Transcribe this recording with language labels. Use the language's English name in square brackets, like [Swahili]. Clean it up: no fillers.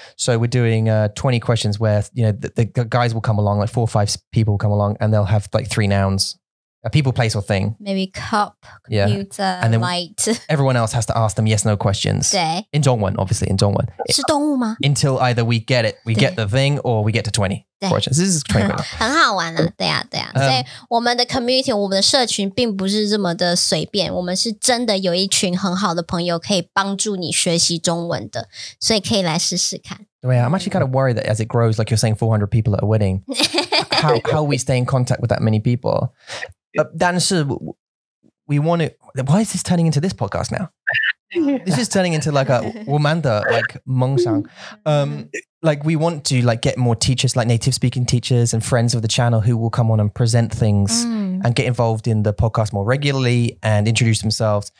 [English] So we're doing 20 questions where, you know, the guys will come along, like 4 or 5 people will come along and they'll have like 3 nouns, a people, place or thing. Maybe cup, computer, and then light. Everyone else has to ask them yes, no questions. [Chinese] 对。 [English] In Zhongwen, obviously, in Zhongwen. [Chinese] 是动物吗？ [English] Until either we get it, we get the thing, or we get to 20 questions. This is 20 questions. [Chinese] 很好玩啊，对啊。所以我们的 community， 我们的社群并不是这么的随便，我们是真的有一群很好的朋友可以帮助你学习中文的，所以可以来试试看。 [English] Yeah, I'm actually kind of worried that as it grows, like you're saying, 400 people at a wedding, how we stay in contact with that many people. [Chinese] 但是 [English] we want to. Why is this turning into this podcast now? This is turning into like a Womanda, like Mongsang. Like we want to like get more teachers, like native speaking teachers and friends of the channel who will come on and present things and get involved in the podcast more regularly and introduce themselves.